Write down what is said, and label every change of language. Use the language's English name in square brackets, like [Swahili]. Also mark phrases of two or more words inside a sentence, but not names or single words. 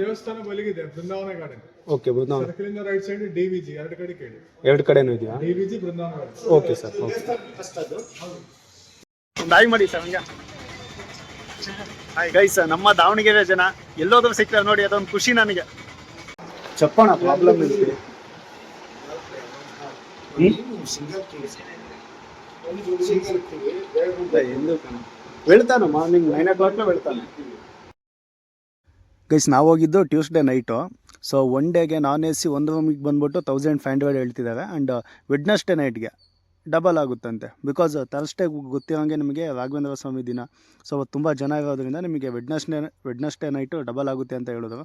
[Kannada] ದೇವಸ್ಥಾನ ಬಲಿಗಿದೆ, ಬೃಂದಾವನ ಗಾರ್ಡನ್. ಓಕೆ, ಬೃಂದಾವನ ಸರ್ಕಲಿಂದ [English] right side [Kannada] ಡಿವಿಜಿ, ಎರಡು ಕಡೆ ಕೇಳಿ. ಎರಡು ಕಡೆನೂ ಇದೆಯಾ? ಡಿವಿಜಿ, ಬೃಂದಾವನ ಗಾರ್ಡನ್. [English] OK sir, OK. [Kannada] ಒಂದು ಆಯ್ ಮಾಡಿ ಸರ್ ಹಂಗೆ. [English] Hi guys, [Kannada] ನಮ್ಮ ದಾವಣಗೆರೆ ಜನ ಎಲ್ಲೋದ್ರೂ ಸಿಗ್ತಾರೆ ನೋಡಿ, ಅದೊಂದು ಖುಷಿ ನನಗೆ. [Telugu] చెప్పనా ప్రాబ్లం ఏంటి? వెళ్తాను [English] morning 9 o'clock [Telugu] లో వెళ్తాను ಗೈಸ್. [Kannada] ನಾವು ಹೋಗಿದ್ದು [English] Tuesday night. [Kannada] ಸೊ 1 ಡೇಗೆ [English] non AC [Kannada] ಒಂದು ರೂಮಿಗೆ ಬಂದ್ಬಿಟ್ಟು 1500 ಹೇಳ್ತಿದ್ದಾರೆ. ಆ್ಯಂಡ್ [English] Wednesday night double [Kannada] ಆಗುತ್ತಂತೆ. ಬಿಕಾಸ್ ಥರ್ಸ್ಡೇ ಗೊತ್ತಿರೋಂಗೆ ನಿಮಗೆ ರಾಘವೇಂದ್ರ ಸ್ವಾಮಿ ದಿನ. ಸೊ ತುಂಬ ಜನ ಇರೋದ್ರಿಂದ ನಿಮಗೆ [English] Wednesday night double [Kannada] ಆಗುತ್ತೆ ಅಂತ ಹೇಳಿದ್ರು.